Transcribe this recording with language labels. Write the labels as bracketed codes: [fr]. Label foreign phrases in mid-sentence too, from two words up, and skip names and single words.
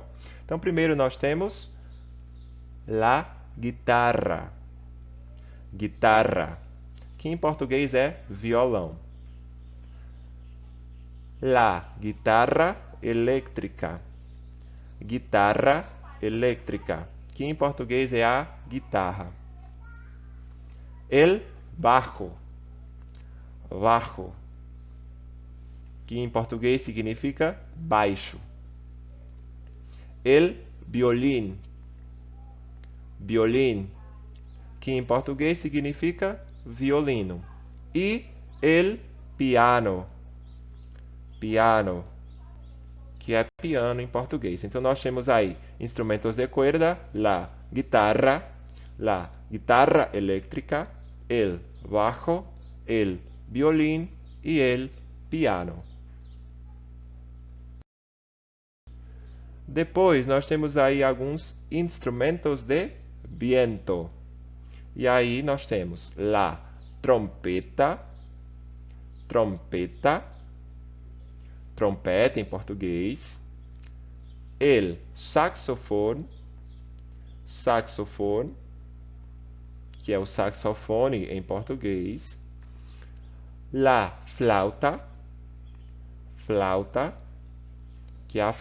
[pt] Então, primeiro nós temos [es] la guitarra, guitarra, [pt] que em português é violão. [es] La guitarra [pt] elétrica, guitarra elétrica, que em português é a guitarra. [es] El bajo, bajo, [pt] que em português significa baixo. [es] El violín, violín, [pt] que em português significa violino. E [es] el piano, [pt] piano, que é piano em português. Então nós temos aí instrumentos [es] de cuerda, la guitarra [pt] elétrica, [es] el bajo, el violín [pt] e [es] el piano. [pt] Depois nós temos aí alguns instrumentos [es] de viento. [pt] E aí nós temos [es] la trompeta, trompeta, [pt] trompeta em português, [es] el saxofone, [pt] saxofone, que é o saxofone em português, [es] la flauta, flauta, [pt] que é a